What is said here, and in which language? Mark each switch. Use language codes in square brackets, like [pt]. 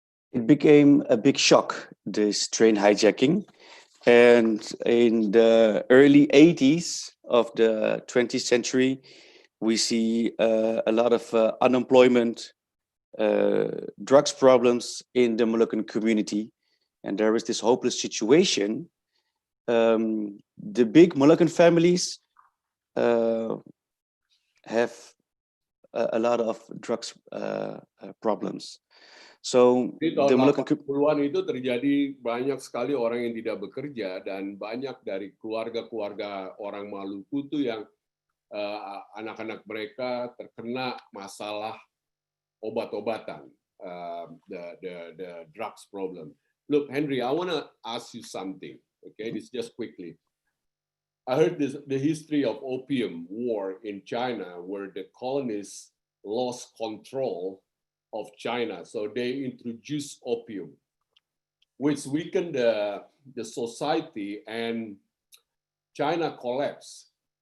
[en] It became a big shock, this train hijacking, And in the early 80s of the 20th century, we see a lot of unemployment, drugs problems in the Moluccan community. And there is this hopeless situation. The big Moluccan families have a lot of drugs problems. So [id] Di [en] the [id] tahun [en] Moluccan [id] 80-an itu terjadi banyak sekali orang yang tidak bekerja dan banyak dari keluarga-keluarga orang Maluku tuh yang anak-anak mereka terkena masalah obat-obatan, [en] the drugs problem. Look, Henry, I want to ask you something. Okay, this just quickly. I heard the history of opium war in China, where the colonists lost control of China, so they introduced opium, which weakened the society, and China collapsed.